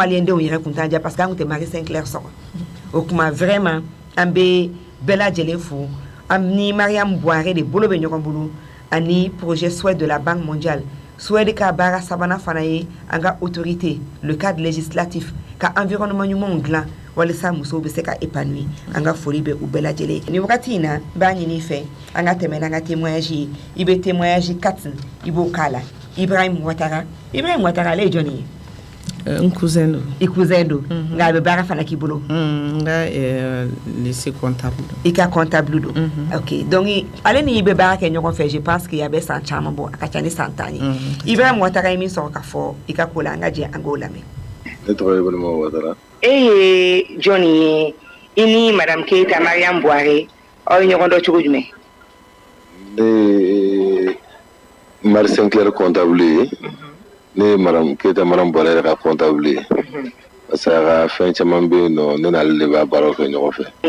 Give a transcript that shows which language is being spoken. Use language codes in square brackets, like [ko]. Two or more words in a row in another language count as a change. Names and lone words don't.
[bm] maliyɛn denw yɛrɛ kun t'an ja [fr] parce que [bm] an kun tɛ Marie Saint-Clair sɔrɔ o kuma vraiment an bɛ bɛɛ lajɛlen fo an ni Mariam Boiré de bolo bɛ ɲɔgɔn bolo ani [fr] projet SWED de la Banque mondiale [bm] SWED ka baara sabanan fana ye an ka [fr] autorité le cadre législatif [bm] ka environnement ɲumanw dilan walasa musow bɛ se ka épanouir an ka foli bɛ u bɛɛ lajɛlen ni wagati in na b'a ɲini fɛ an ka tɛmɛ n'an ka témoignage ye i bɛ témoignage 4 i b'o k'a la Ibrahim Ouattara ale ye jɔnni ye n cousin do i cousin do nka a bɛ baara fana k'i bolo n ka [fr] lycée comptable [bm] i ka comptable do ok donc ale ni i bɛ baara kɛ ɲɔgɔn fɛ [fr] je pense que [bm] a bɛ san caman bɔ a ka ca ni san 10 ye Ibrahim Ouattara ye min sɔrɔ ka fɔ i ka ko la an ka jɛ an k'o lamɛn. Ne tɔgɔ ye Ibrahim Ouattara. E ye jɔnni ye i ni madame Keita Mariam Boiré aw ye ɲɔgɔn dɔn cogo jumɛn? Marie Saint-Clair comptable ye ne madame Keita Mariam Boiré ka comptable ye [fr] parce que [bm] a ka fɛn caman bɛ yen nɔ ne n'ale de b'a baaraw kɛ ɲɔgɔn fɛ.